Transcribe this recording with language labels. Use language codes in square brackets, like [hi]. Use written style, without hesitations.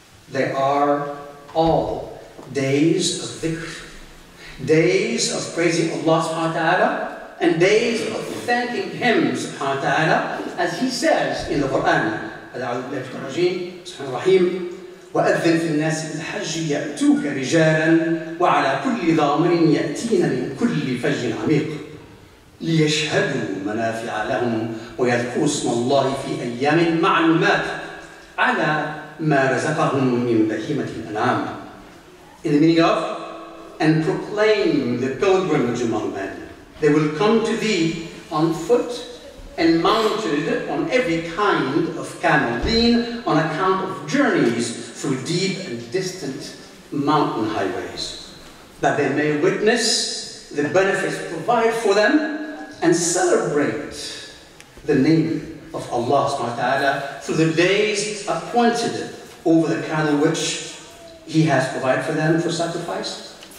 [en] They are all days of dhikr, days of praising Allah subhanahu wa ta'ala, and days of thanking Him subhanahu wa ta'ala, as He says in the Quran, [ar] أعوذ بالله من الشيطان الرجيم بسم الله الرحمن الرحيم وأذن في الناس بالحج يأتوك رجالا وعلى كل ضامر يأتين من كل فج عميق. ليشهدوا منافع لهم ويذكروا اسم الله في أيام معلومات على ما رزقهم من بهيمة الأنعام. [en] In the meaning of, and proclaim the pilgrimage among men. They will come to thee on foot and mounted on every kind of camel, lean on account of journeys through deep and distant mountain highways, that they may witness the benefits provided for them and celebrate the name of Allah subhanahu wa ta'ala through the days appointed over the cattle which He has provided for them for sacrifice.